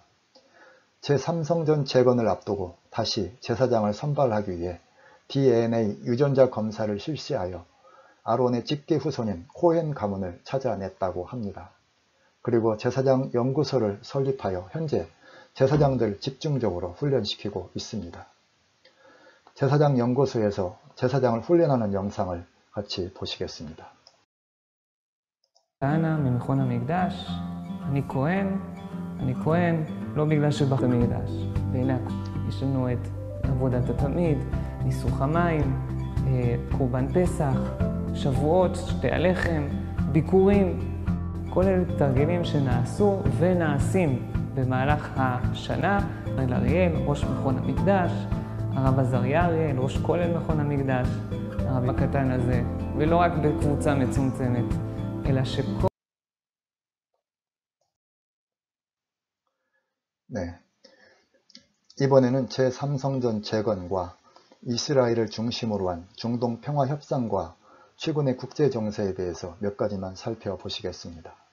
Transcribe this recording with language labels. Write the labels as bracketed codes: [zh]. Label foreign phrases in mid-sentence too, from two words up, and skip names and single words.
[ko] 제3성전 재건을 앞두고 다시 제사장을 선발하기 위해 DNA 유전자 검사를 실시하여 아론의 직계 후손인 코헨 가문을 찾아냈다고 합니다. 그리고 제사장 연구소를 설립하여 현재 제사장들 집중적으로 훈련시키고 있습니다. 제사장 연구소에서 제사장을 훈련하는 영상을 같이 보시겠습니다. [he] כהנא ממכון המקדש, אני כהן לא בגלל שבאת המקדש. והנה יש לנו את עבודת התמיד, ניסוך המים, קורבן פסח, שבועות, שתי הלחם, ביקורים. כל אלה תרגילים שנעשו ונעשים במהלך השנה. הרב אריאל, ראש מכון המקדש, הרב עזריה אריאל, ראש כולל מכון המקדש, הרב הקטן הזה, ולא רק בקבוצה מצומצמת, אלא שכל... [ko] 네, 이번에는 제3성전 재건과 이스라엘을 중심으로 한 중동 평화 협상과 최근의 국제 정세에 대해서 몇 가지만 살펴보시겠습니다.